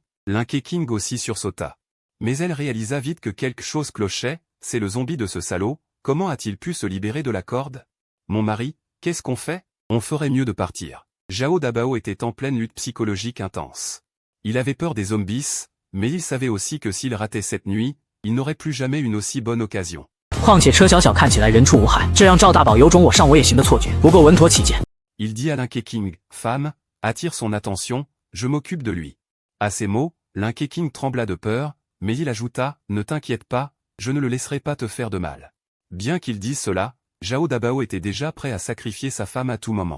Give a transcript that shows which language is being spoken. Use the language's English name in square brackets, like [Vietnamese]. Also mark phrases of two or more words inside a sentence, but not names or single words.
[French] Linké King aussi sursauta. Mais elle réalisa vite que quelque chose clochait, c'est le zombie de ce salaud, comment a-t-il pu se libérer de la corde? Mon mari, qu'est-ce qu'on fait? On ferait mieux de partir. Zhao Dabao était en pleine lutte psychologique intense. Il avait peur des zombies, mais il savait aussi que s'il ratait cette nuit, il n'aurait plus jamais une aussi bonne occasion. [Chinese] 况且车小小看起来人畜无害，这让赵大宝有种我上我也行的错觉。不过稳妥起见。 [French] Il dit à Linké King, femme, attire son attention, je m'occupe de lui. À ces mots, Linké King trembla de peur, mais il ajouta, ne t'inquiète pas, je ne le laisserai pas te faire de mal. Bien qu'il dise cela, Zhao Dabao était déjà prêt à sacrifier sa femme à tout moment.